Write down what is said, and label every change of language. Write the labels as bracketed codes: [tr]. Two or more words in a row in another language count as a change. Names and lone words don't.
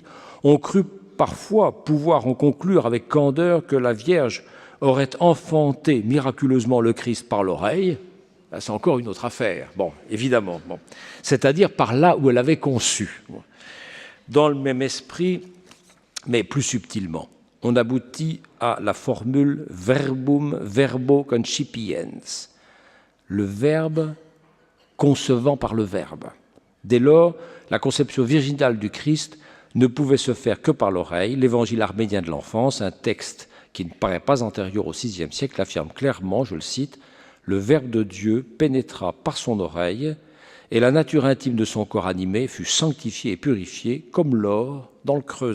[fr] On crut parfois pouvoir en conclure avec candeur que la Vierge aurait enfanté miraculeusement le Christ par l'oreille. C'est encore une autre affaire, bon, évidemment. Bon. C'est-à-dire par là où elle avait conçu. Dans le même esprit, mais plus subtilement, on aboutit à la formule [la] verbum verbo concipiens, [fr] le verbe concevant par le verbe. Dès lors, la conception virginale du Christ ne pouvait se faire que par l'oreille. L'Évangile arménien de l'enfance, un texte qui ne paraît pas antérieur au VIe siècle, affirme clairement, je le cite, « Le Verbe de Dieu pénétra par son oreille, et la nature intime de son corps animé fut sanctifiée et purifiée, comme l'or dans le creuset.